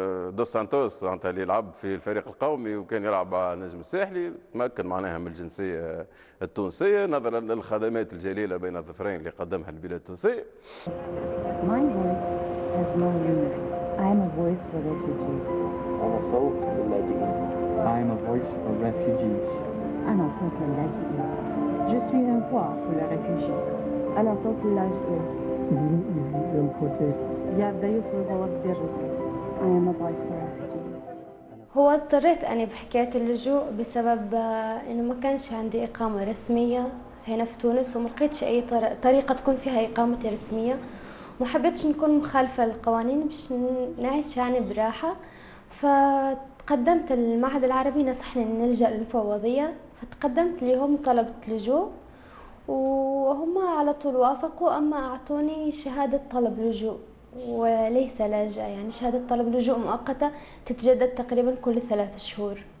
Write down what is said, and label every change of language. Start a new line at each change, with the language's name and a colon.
Arabic: دوس سانتوس اللي لعب في الفريق القومي وكان يلعب مع النجم الساحلي، تمكن معناها من الجنسيه التونسيه نظرا للخدمات الجليله بين الظفرين اللي قدمها البلاد التونسيه.
English: My voice has no limits. I am a voice for refugees.
Arabic: أنا صوت اللاجئين.
English: I am a voice for refugees.
Arabic: أنا صوت اللاجئين.
French: Je suis une voix pour les réfugiés.
Arabic: أنا صوت اللاجئين.
Russian: Я отдаю свой голос беженцам.
English: I am a voice for refugees.
Arabic: هو اضطريت أني بحكاية اللجوء بسبب إنه ما كانش عندي إقامة رسمية هنا في تونس، وما لقيتش أي طريقة تكون فيها إقامتي رسمية، وما حبيتش نكون مخالفة للقوانين باش نعيش يعني براحة. فتقدمت المعهد العربي نصحني إن نلجأ للمفوضية، فتقدمت لهم وطلبت لجوء، وهم على طول وافقوا، أما أعطوني شهادة طلب لجوء وليس لاجئ، يعني شهادة طلب لجوء مؤقتة تتجدد تقريبا كل 3 شهور.